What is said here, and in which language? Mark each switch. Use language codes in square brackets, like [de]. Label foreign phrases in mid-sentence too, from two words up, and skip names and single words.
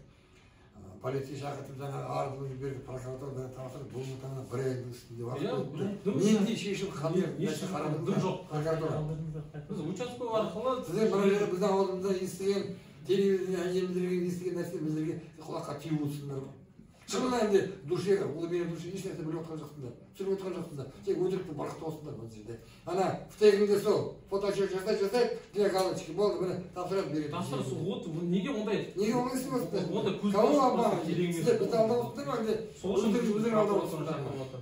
[kk] Полиция шақыртып жаңағы арызымызды бердік, прокуратура тапсырып, бұл мұтаңа бір айдың үстінде уақыт өтті. Нендей шешім қандай қарадыңыз жоқ прокуратура? Біз участковый арқылы сіздер бір жерде біздің ауылымызда естіген, телевидение әжеміздерге естіген нәрсе біздерге құлаққа тиіп отырсыңдар ғой. Шынында енді [ru] душе, глубине души [kk] еш нәрсе біліп отқан жоқсыңдар, түсіріп отқан жоқсыңдар, тек өтірікті барқыт осыңдар бұл жерде. Ана втегіңде сол фотоотчет жасайды, [ru] для галочки [kk] болды, міне тапсырады береді. Тапсырыс, неге ондай? Неге ондай істеп отырсыздар? Ондай кого алдап, сіздер бізді алдап отырсыздар ма, әлде өздеріңіз алдап отырсыздар?